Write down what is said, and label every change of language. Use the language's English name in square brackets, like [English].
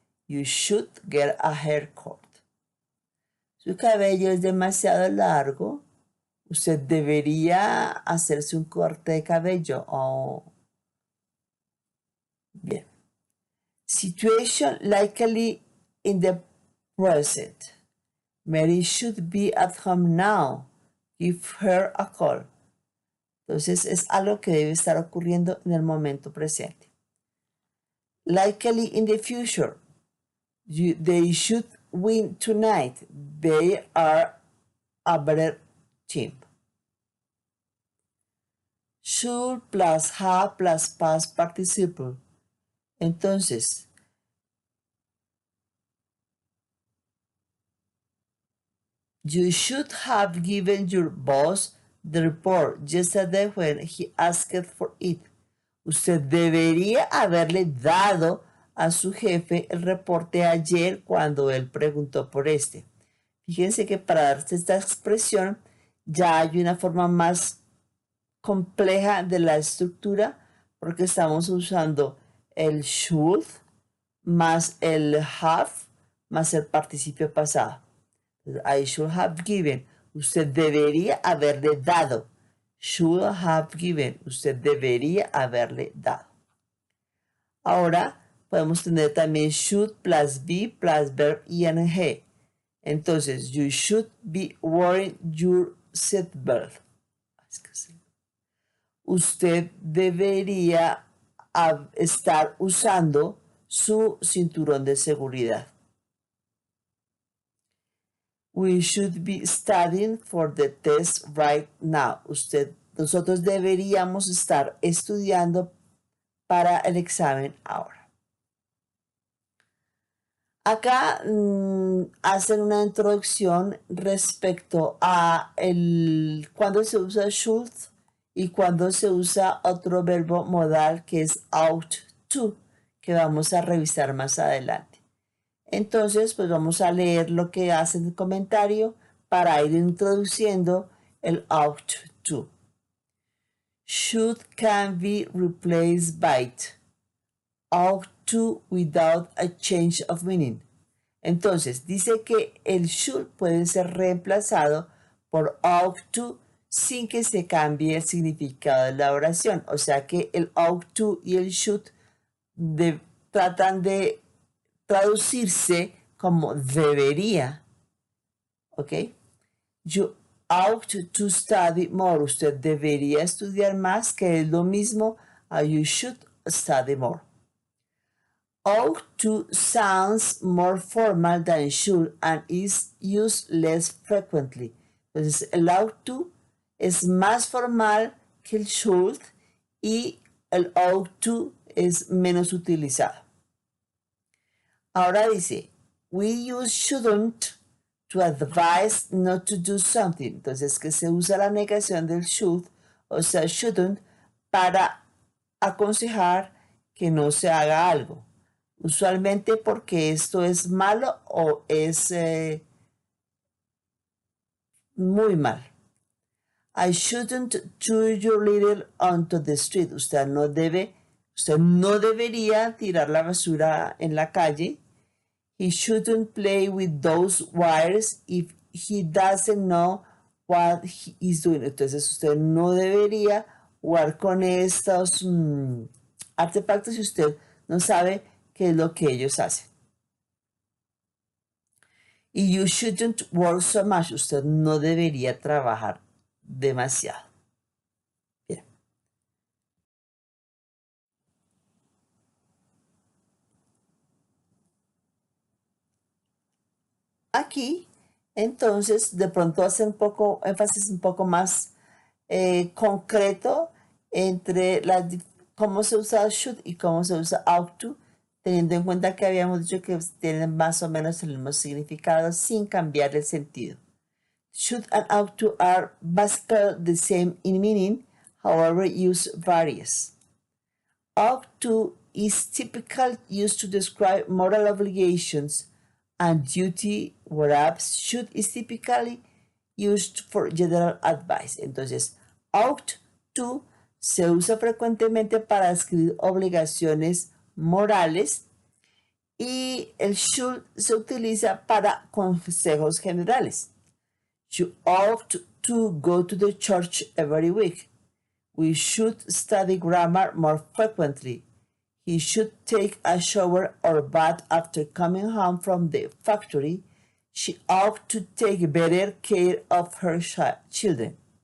[English] You should get a haircut. [Spanish] Su cabello es demasiado largo. Usted debería hacerse un corte de cabello. Bien. [English] Situation likely in the present. Mary should be at home now. Give her a call. [Spanish] Entonces es algo que debe estar ocurriendo en el momento presente. [English] Likely in the future. They should win tonight. They are a better team. Should plus have plus past participle. [Spanish] Entonces, [English] you should have given your boss the report yesterday when he asked for it. [Spanish] Usted debería haberle dado a su jefe el reporte ayer cuando él preguntó por este. Fíjense que para darse esta expresión ya hay una forma más compleja de la estructura porque estamos usando el should más el have más el participio pasado. [English] I should have given. [Spanish] Usted debería haberle dado. [English] Should have given. [Spanish] Usted debería haberle dado. Ahora podemos tener también should plus be plus verb ing. Entonces, [English] you should be wearing your seatbelt. [Spanish] Usted debería estar usando su cinturón de seguridad. [English] We should be studying for the test right now. [Spanish] Nosotros deberíamos estar estudiando para el examen ahora. Acá hacen una introducción respecto a cuando se usa should y cuando se usa otro verbo modal que es ought to, que vamos a revisar más adelante. Entonces, pues vamos a leer lo que hace en el comentario para ir introduciendo el ought to. [English] Should can be replaced by ought to without a change of meaning. [Spanish] Entonces, dice que el should puede ser reemplazado por ought to sin que se cambie el significado de la oración. O sea que el ought to y el should tratan de traducirse como debería. ¿Ok? [English] You ought to study more. [Spanish] Usted debería estudiar más, que es lo mismo a [English] you should study more. Ought to sounds more formal than should and is used less frequently. [Spanish] Entonces, el ought to es más formal que el should y el ought to es menos utilizado. Ahora dice, [English] we use shouldn't to advise not to do something. [Spanish] Entonces, que se usa la negación del should, o sea, shouldn't, para aconsejar que no se haga algo. Usualmente porque esto es malo o es muy mal. [English] I shouldn't throw your little onto the street. [Spanish] Usted no debería tirar la basura en la calle. [English] He shouldn't play with those wires if he doesn't know what he is doing. [Spanish] Entonces usted no debería jugar con estos artefactos si usted no sabe qué es lo que ellos hacen. Y [English] you shouldn't work so much. [Spanish] Usted no debería trabajar demasiado. Bien. Aquí, entonces, de pronto hace énfasis un poco más concreto entre cómo se usa should y cómo se usa ought to, teniendo en cuenta que habíamos dicho que tienen más o menos el mismo significado sin cambiar el sentido. [English] Should and ought to are basically the same in meaning, however use varies. Ought to is typically used to describe moral obligations and duty, whereas should is typically used for general advice. [Spanish] Entonces, ought to se usa frecuentemente para describir obligaciones morales y el should se utiliza para consejos generales. [English] You ought to go to the church every week. We should study grammar more frequently. He should take a shower or bath after coming home from the factory. She ought to take better care of her children.